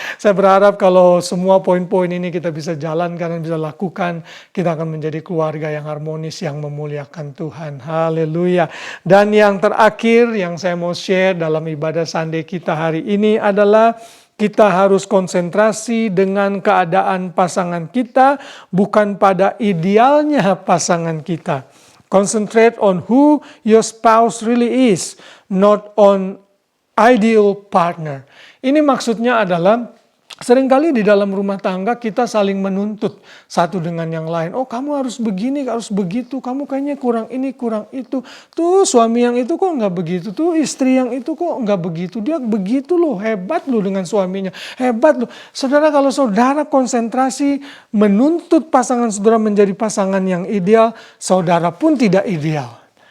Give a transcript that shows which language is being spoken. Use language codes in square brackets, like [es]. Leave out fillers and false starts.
[id] Saya berharap kalau semua poin-poin ini kita bisa jalankan dan bisa lakukan, kita akan menjadi keluarga yang harmonis, yang memuliakan Tuhan. Haleluya. Dan yang terakhir yang saya mau share dalam ibadah Sunday kita hari ini adalah kita harus konsentrasi dengan keadaan pasangan kita, bukan pada idealnya pasangan kita. [en] Concentrate on who your spouse really is, not on ideal partner. [id] Ini maksudnya adalah seringkali di dalam rumah tangga kita saling menuntut satu dengan yang lain. Oh, kamu harus begini, harus begitu. Kamu kayaknya kurang ini, kurang itu. Tuh suami yang itu kok nggak begitu. Tuh istri yang itu kok nggak begitu. Dia begitu loh, hebat loh dengan suaminya. Hebat loh. Saudara, kalau saudara konsentrasi menuntut pasangan saudara menjadi pasangan yang ideal, saudara pun tidak ideal.